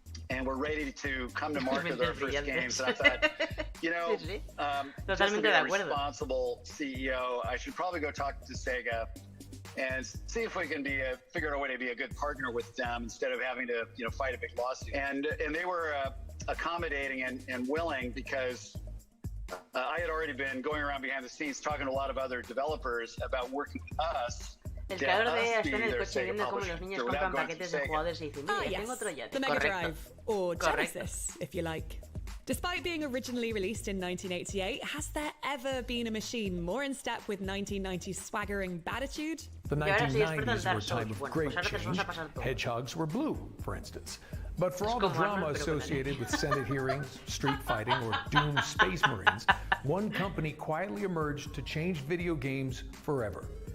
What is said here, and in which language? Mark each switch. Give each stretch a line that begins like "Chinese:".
English: and were ready to come to market with their first games. And I thought, you know, just to be a responsible CEO, I should probably go talk to Sega and see if we can figure out a way to be a good partner with them instead of having to, you know, fight a big lawsuit. And they were accommodating and willing, because I had already been going around behind the scenes talking to a lot of other developers about working with us.
Spanish: El creador de está en el coche viendo cómo los niños compran paquetes de jugadores y dicen, mira, tengo otro Joystick.
English: The Mega Drive, or Genesis, if you like. Despite being originally released in 1988, has there ever been a machine more in step with 1990s swaggering batitude? The 1990s were a time of great change. Hedgehogs were blue, for instance. But for all the drama associated with Senate hearings, street fighting, or doomed Space Marines, one company quietly emerged to change video games forever.